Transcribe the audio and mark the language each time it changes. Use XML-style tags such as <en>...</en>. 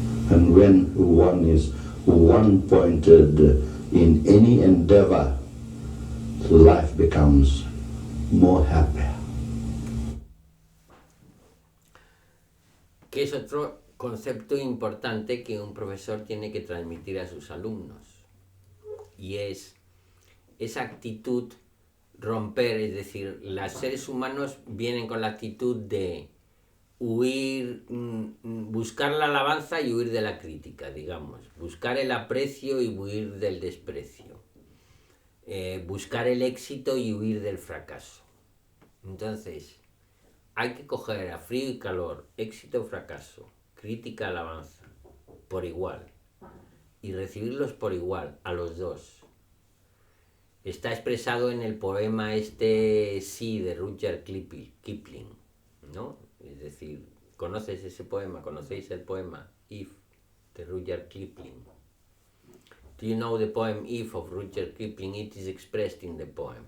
<en>And when one is one-pointed in any endeavor, life becomes more happy.</en> <es>Que es otro concepto importante que un profesor tiene que transmitir a sus alumnos. Y es esa actitud romper, es decir, los seres humanos vienen con la actitud de huir, buscar la alabanza y huir de la crítica, digamos, buscar el aprecio y huir del desprecio, buscar el éxito y huir del fracaso. Entonces, hay que coger a frío y calor, éxito o fracaso, crítica, alabanza, por igual, y recibirlos por igual, a los dos. Está expresado en el poema Sí de Rudyard Kipling, ¿no? Es decir, ¿conoces ese poema? ¿Conocéis el poema If de Rudyard Kipling?</es> <en>Do you know the poem If of Rudyard Kipling? It is expressed in the poem.</en>